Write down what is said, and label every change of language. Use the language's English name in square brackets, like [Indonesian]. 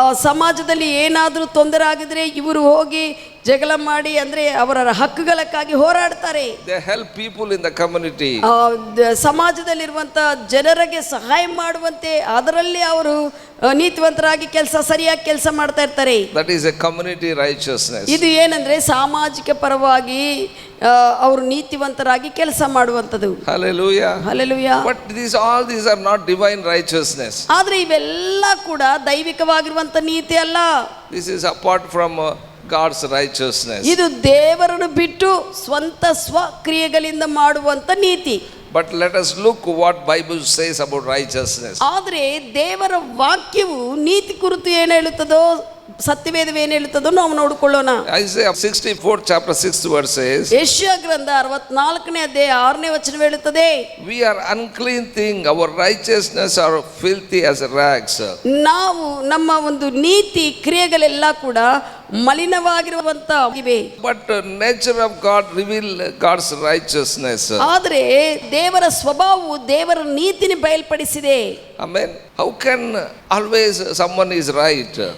[Kannada] ಸಮಾಜದಲ್ಲಿ ಏನಾದರೂ ತೊಂದರೆ ಆಗಿದ್ರೆ ಇವರು ಹೋಗಿ ಜಗಳ ಮಾಡಿ ಅಂದ್ರೆ ಅವರ ಹಕ್ಕುಗಳಕ್ಕಾಗಿ ಹೋರಾಡ್ತಾರೆ. [English] They help people in the community. [Kannada] ಸಮಾಜದಲ್ಲಿರುವಂತ ಜನರಿಗೆ ಸಹಾಯ ಮಾಡುವಂತೆ ಅದರಲ್ಲಿ ಅವರು ನೀತಿವಂತರಾಗಿ ಸರಿಯಾಗಿ ಕೆಲಸ ಮಾಡ್ತಾ ಇರ್ತಾರೆ. [English] That is a community righteousness. [Kannada] ಇದು ಏನಂದ್ರೆ ಸಾಮಾಜಿಕ ಪರವಾಗಿ ಅವರು ನೀತಿವಂತರಾಗಿ ಕೆಲಸ ಮಾಡುವಂತದ್ದು. [English] Hallelujah. [Kannada] Hallelujah. [English] But all these are not divine righteousness. [Kannada] ಆದ್ರೆ ಇವೆಲ್ಲ ಕೂಡ ದೈವಿಕವಾಗಿರುವಂತ ನೀತಿ ಅಲ್ಲ. [English] This is apart from God's righteousness. [Kannada] ಇದು ದೇವರನ್ನು ಬಿಟ್ಟು ಸ್ವಂತ ಸ್ವಕ್ರಿಯೆಗಳಿಂದ ಮಾಡುವಂತ ನೀತಿ. [English] But let us look what Bible says about righteousness. [Kannada] ಆದರೆ ದೇವರ ವಾಕ್ಯವು ನೀತಿ ಕುರಿತು ಏನು ಹೇಳುತ್ತದೋ, ಸತ್ಯವೇದವು ಏನು ಹೇಳುತ್ತದೋ ನಾವು ನೋಡಿಕೊಳ್ಳೋಣ. [English] Isaiah 64 chapter 6 verse says, [Kannada] ಯೆಶಾಯ ಗ್ರಂಥ 64ನೇ ಅಧ್ಯಾಯ 6ನೇ ವಚನ ಹೇಳುತ್ತದೆ, [English] we are unclean thing, our righteousness are filthy as rags. [Kannada] ನಾವು ನಮ್ಮ ಒಂದು ನೀತಿ ಕ್ರಿಯೆಗಳೆಲ್ಲ ಕೂಡ ಮಲಿನವಾಗಿರುವಂತವಾಗಿವೆ. [English] But nature of God reveal God's righteousness. [Kannada] ಆದರೆ ದೇವರ ಸ್ವಭಾವವು ದೇವರ ನೀತಿని ಬಯಲ್ಪಡಿಸಿದೆ. [English] Amen. How can always someone is right?